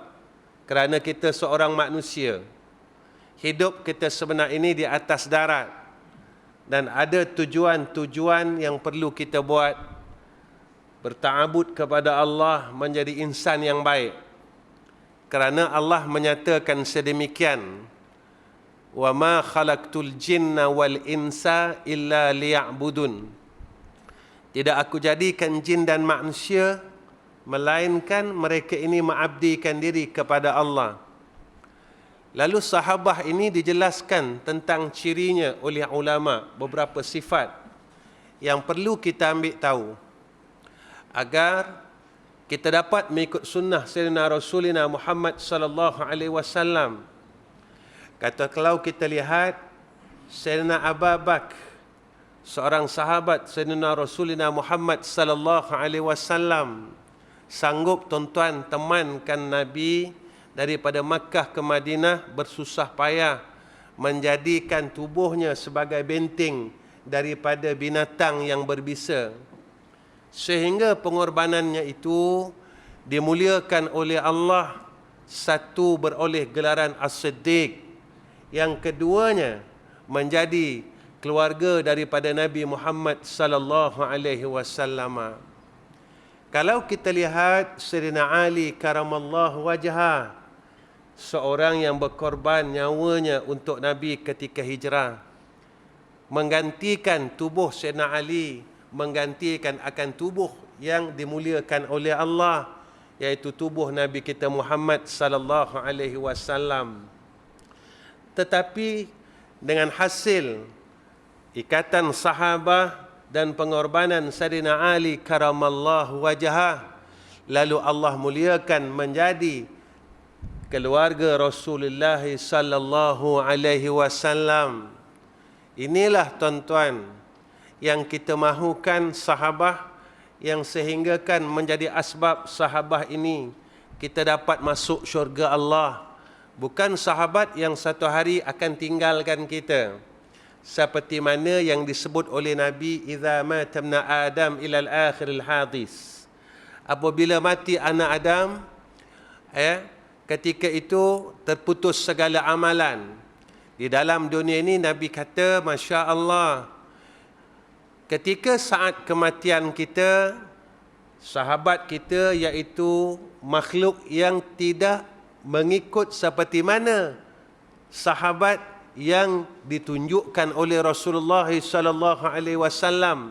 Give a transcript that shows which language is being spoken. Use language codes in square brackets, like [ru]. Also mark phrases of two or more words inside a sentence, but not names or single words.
[ms] Kerana kita seorang manusia. Hidup kita sebenarnya ini di atas darat. Dan ada tujuan-tujuan yang perlu kita buat. Berta'abud kepada Allah, menjadi insan yang baik. Kerana Allah menyatakan sedemikian. [ar] وما خلقت الجن والإنس إلا ليعبدون. [ms] Tidak aku jadikan jin dan manusia melainkan mereka ini mengabdikan diri kepada Allah. Lalu sahabah ini dijelaskan tentang cirinya oleh ulama, beberapa sifat yang perlu kita ambil tahu agar kita dapat mengikut sunnah [ar] سيدنا رسولنا [ms] Muhammad [ar] صلى الله عليه وسلم. [ms] Kata kalau kita lihat Sayyidina Abu Bakar, seorang sahabat [ar] سيدنا رسولنا [ms] Muhammad [ar] صلى الله عليه وسلم, [ms] sanggup tuan-tuan temankan Nabi daripada Makkah ke Madinah, bersusah payah menjadikan tubuhnya sebagai benteng daripada binatang yang berbisa. Sehingga pengorbanannya itu dimuliakan oleh Allah. Satu, beroleh gelaran As-Siddiq. Yang keduanya menjadi keluarga daripada Nabi Muhammad [ar] صلى الله عليه وسلم. [ms] Kalau kita lihat Sayyidina Ali [ar] كرم الله وجهه, [ms] seorang yang berkorban nyawanya untuk Nabi ketika hijrah, menggantikan tubuh Sayyidina Ali, menggantikan akan tubuh yang dimuliakan oleh Allah, yaitu tubuh Nabi kita Muhammad [ar] صلى الله عليه وسلم. [ms] Tetapi dengan hasil ikatan sahabah dan pengorbanan Sayyidina Ali [ar] كرم الله وجهه, [ms] lalu Allah muliakan menjadi keluarga Rasulullah [ar] صلى الله عليه وسلم. [ms] Inilah tuan-tuan yang kita mahukan sahabah, yang sehinggakan menjadi asbab sahabah ini kita dapat masuk syurga Allah. Bukan sahabat yang satu hari akan tinggalkan kita. Seperti mana yang disebut oleh Nabi, [ar] إذا مات ابن آدم إلى آخر الحديث. [ms] Apabila mati anak Adam, ketika itu terputus segala amalan. Di dalam dunia ini Nabi kata, [ar] ما شاء الله, [ms] ketika saat kematian kita, sahabat kita iaitu makhluk yang tidak mengikut seperti mana sahabat yang ditunjukkan oleh Rasulullah [ar] صلى الله عليه وسلم.